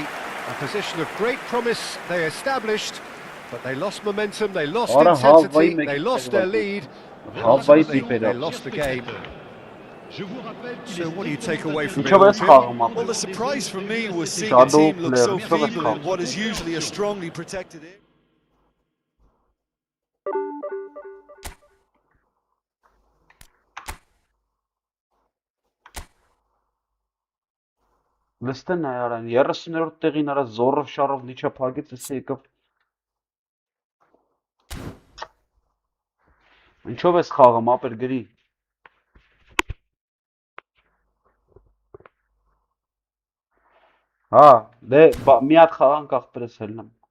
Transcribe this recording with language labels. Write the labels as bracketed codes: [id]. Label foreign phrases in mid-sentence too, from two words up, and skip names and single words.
[en] A position of great promise they established, but they lost momentum, they lost intensity, they lost their lead, and ultimately they lost the game. So what do you take away from it? Well, the surprise for me was seeing a team look so feeble in what is usually a strongly protected area. [hy] Լստեն այ արան 30-րդ տեղին արա զորով շարով նիչա փագեց էսի եկավ Ինչով ես խաղում ապեր գրի Հա դե մի հատ խաղանք ախպերս հելնեմ